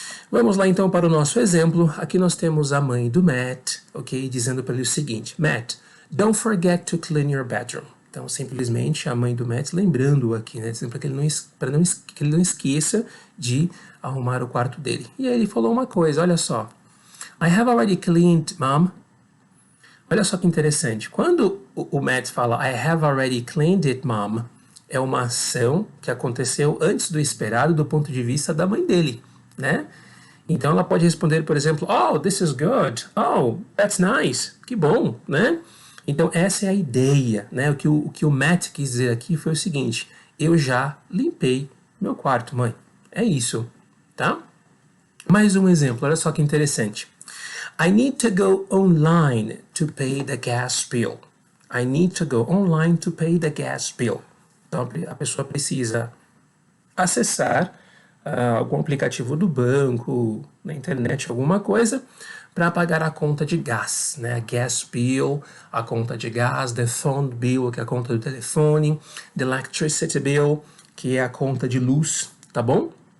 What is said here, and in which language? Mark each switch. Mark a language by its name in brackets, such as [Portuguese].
[Portuguese] Vamos lá então para o nosso exemplo. Aqui nós temos a mãe do Matt, ok? Dizendo para ele o seguinte: [English] Matt, don't forget to clean your bedroom. [Portuguese] Então, simplesmente a mãe do Matt lembrando aqui, né? Dizendo para que ele não esqueça de arrumar o quarto dele. E aí ele falou uma coisa, olha só. [English] I have already cleaned, Mom. [Portuguese] Olha só que interessante. Quando o Matt fala [English] I have already cleaned it, Mom, [Portuguese] é uma ação que aconteceu antes do esperado do ponto de vista da mãe dele, né? Então ela pode responder, por exemplo, [English] oh, this is good. Oh, that's nice. [Portuguese] Que bom, né? Então essa é a ideia, né? O que o Matt quis dizer aqui foi o seguinte: eu já limpei meu quarto, mãe. É isso, tá? Mais um exemplo, olha só que interessante. [English] I need to go online to pay the gas bill. I need to go online to pay the gas bill. [Portuguese] Então a pessoa precisa acessar algum aplicativo do banco, na internet, alguma coisa, para pagar a conta de gás, né? [English] A gas bill, [Portuguese] a conta de gás, [English] the phone bill, [Portuguese] que é a conta do telefone, [English] the electricity bill, [Portuguese] que é a conta de luz, tá bom?